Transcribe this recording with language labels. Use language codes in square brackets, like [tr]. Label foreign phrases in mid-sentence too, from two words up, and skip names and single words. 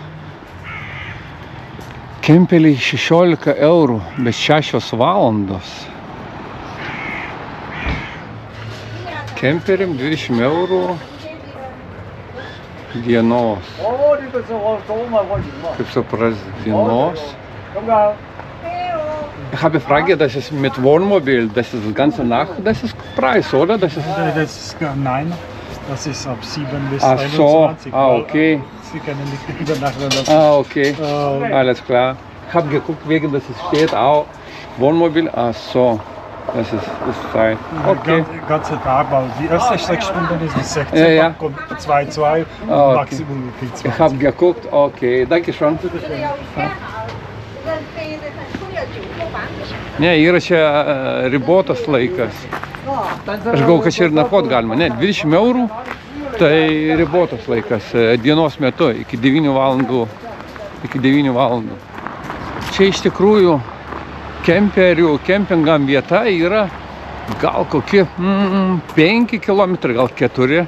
[lt] Kempeliai 16 eurų, bet 6 valandos. Kemperiam 20 eurų dienos. Kaip supras, dienos. [de] Ich habe Frage, das ist mit Wohnmobil, das ist ganze Nacht, das ist Preis, oder? Das ist Nein, das ist ab 7 bis Ach 21. so, okay. Sie können nicht übernachten lassen. Okay, alles klar. Ich habe geguckt, wegen das steht auch Wohnmobil, ach so. Das ist Zeit. Okay. Ganze Tag, weil die erste 6 Stunden ist bis 16 Ja, ja. kommt 2,2 und Okay. Maximum kriegt 20. Ich habe geguckt, okay, danke schön. [lt] Ne, yra čia ribotas laikas. Aš galvoju, kad čia ir nakvot galima. Ne, 20 eurų, tai ribotas laikas dienos metu iki 9 valandų. Čia iš tikrųjų kempingam vieta yra gal kokie 5 km, gal 4.